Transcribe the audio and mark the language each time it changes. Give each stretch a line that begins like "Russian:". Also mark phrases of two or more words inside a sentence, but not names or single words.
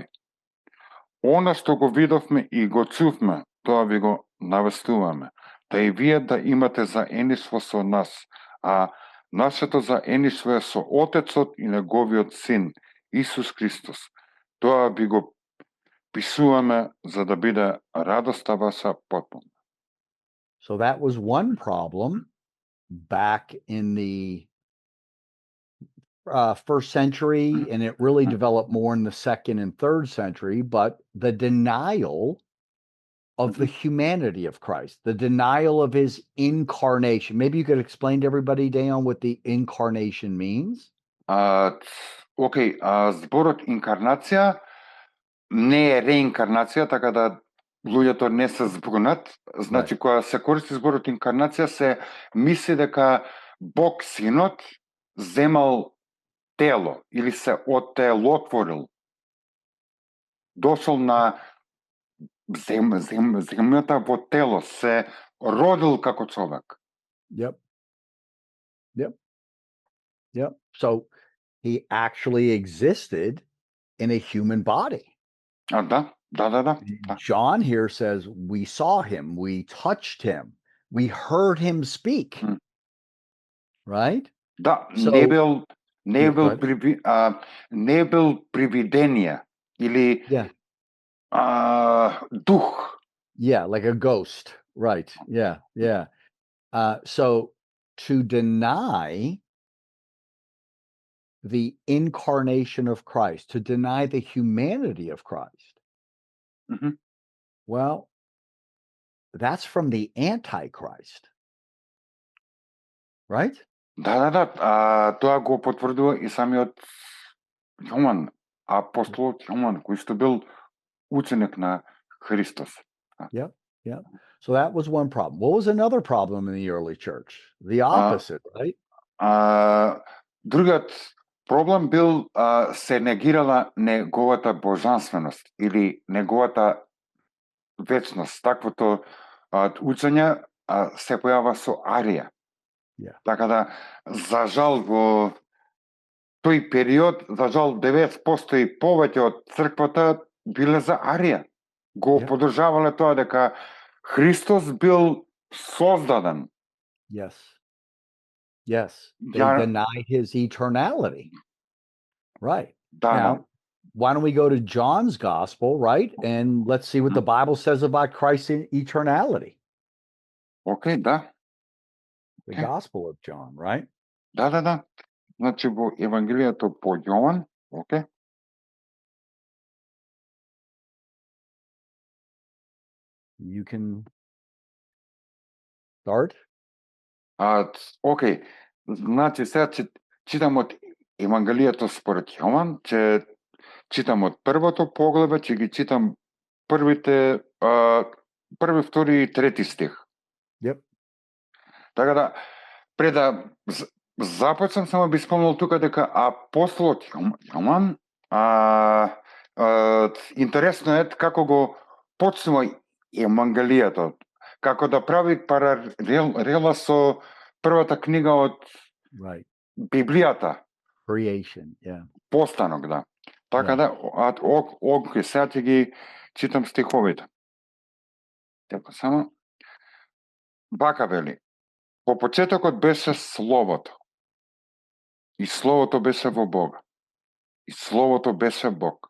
Macedonian: Она што го видовме и го чувме, тоа ви го навестуваме, да и вие да имате заедништво со нас, а нашето заедништво е со Отецот и Неговиот Син, Исус Христос. Тоа ви го пишуваме за да биде радоста ваша потпуна.
English: So that was one problem back in the first century, and it really developed more in the second and third century, but the denial of the humanity of Christ, the denial of his incarnation. Maybe you could explain to everybody, Deon, what the incarnation means?
Macedonian: Океј, зборот инкарнација не е реинкарнација, така да луѓето не се збунат. Значи, кога се користи зборот инкарнација, се мисли дека Бог Синот земал тело или се отелотворил. Дошол на земјата во тело, се родил како човек.
English: Yep. Yep. So he actually existed in a human body.
Macedonian: Да.
English: John here says we saw him, we touched him, we heard him speak. Right?
Macedonian: Да,
English: So
Macedonian: не бил
English: go ahead.
Macedonian: не бил привидение или
English: Yeah.
Macedonian: дух.
English: Yeah, like a ghost. Right. Yeah. Yeah. So to deny the incarnation of Christ, to deny the humanity of Christ, Мгм. well, that's from the Antichrist. Right?
Macedonian: Да. Тоа го потврдува и самиот Јован, апостолот Јован, кој што бил ученик на Христос.
English: Yep. Yep. So that was one problem. What was another problem in the early church? The opposite, right?
Macedonian: Другиот проблем бил се негирала неговата божанственост или неговата вечност. Таквото учење се појава со Арија.
English: Yeah.
Macedonian: Така да, за жал, во тој период, за жал, 90% и повеќе од црквата биле за Арија. Го поддржавале тоа дека Христос бил создаден.
English: Yes. Yes. They deny his eternality. Right. Now, why don't we go to John's gospel, right? And let's see what the Bible says about Christ's eternality.
Macedonian: Okay, да.
English: The Gospel of John, right?
Macedonian: Да. Значи во Евангелието по Јован, окей.
English: You can start.
Macedonian: Окей. Значи сега читам од Евангелието според Јован, че читам од првото поглаве, че ги читам првите први, втори и трети стих.
English: Yep.
Macedonian: Така да, пред да започнам, само би спомнал тука дека апостолот Јован, интересно е како го почнува Евангелието, како да прави паралела со првата книга од Библијата.
English: Creation, yeah.
Macedonian: Постанок, да. Така да, сега ќе ги читам стиховите. Така само. Вака вели. По почетокот беше Словото. И Словото беше во Бога. И Словото беше Бог.